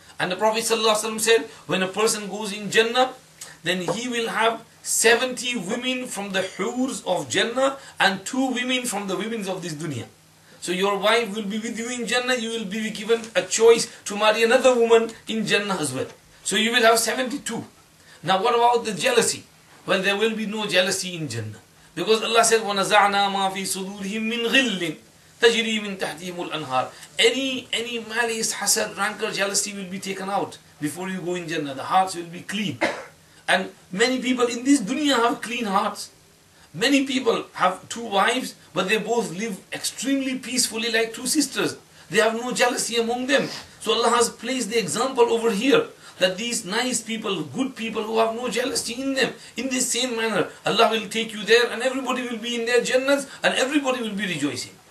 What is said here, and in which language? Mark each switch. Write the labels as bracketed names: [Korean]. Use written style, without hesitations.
[English] And the Prophet ﷺ said, when a person goes in Jannah, then he will have 70 women from the hurs of Jannah and 2 women from the women of this dunya. So your wife will be with you in Jannah, you will be given a choice to marry another woman in Jannah as well. So you will have 72. Now what about the jealousy? Well, there will be no jealousy in Jannah. Because Allah said, [Arabic] وَنَزَعْنَا مَا فِي صُدُورِهِم مِّن غِلٍّ تَجْرِي مِن تَحْتِهِمُ الْأَنْهَارِ. [English] Any malice, hasad, rancor, jealousy will be taken out before you go in Jannah. The hearts will be clean. And many people in this dunya have clean hearts. Many people have 2 wives, but they both live extremely peacefully like 2 sisters. They have no jealousy among them. So Allah has placed the example over here, that these nice people, good people who have no jealousy in them, in this same manner, Allah will take you there and everybody will be in their jannahs and everybody will be rejoicing.